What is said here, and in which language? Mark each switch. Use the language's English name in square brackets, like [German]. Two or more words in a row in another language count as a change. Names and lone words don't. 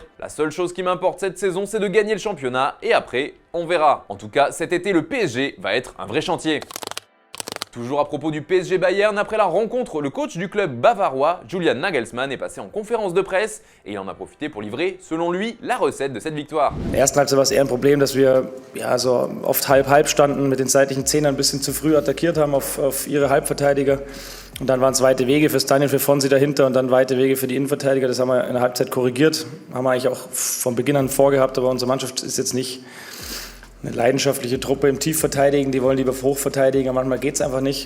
[French] La seule chose qui m'importe cette saison, c'est de gagner le championnat et après, on verra. En tout cas, cet été, le PSG va être un vrai chantier. Toujours à propos du PSG Bayern, après la rencontre, le coach du club bavarois, Julian Nagelsmann, est passé en conférence de presse et il en a profité pour livrer, selon lui, la recette de cette victoire. [German] In der ersten Halbzeit war es eher ein Problem, dass wir so oft halb-halb standen, mit den seitlichen Zehnern ein bisschen zu früh attackiert haben auf ihre Halbverteidiger. Und dann waren es weite Wege für Staniel, für Fonsi dahinter und dann weite Wege für die Innenverteidiger. Das haben wir in der Halbzeit korrigiert, haben wir eigentlich auch von Beginn an vorgehabt, aber unsere Mannschaft ist jetzt nicht eine leidenschaftliche Truppe im Tiefverteidigen, die wollen lieber hoch verteidigen, manchmal geht es einfach nicht.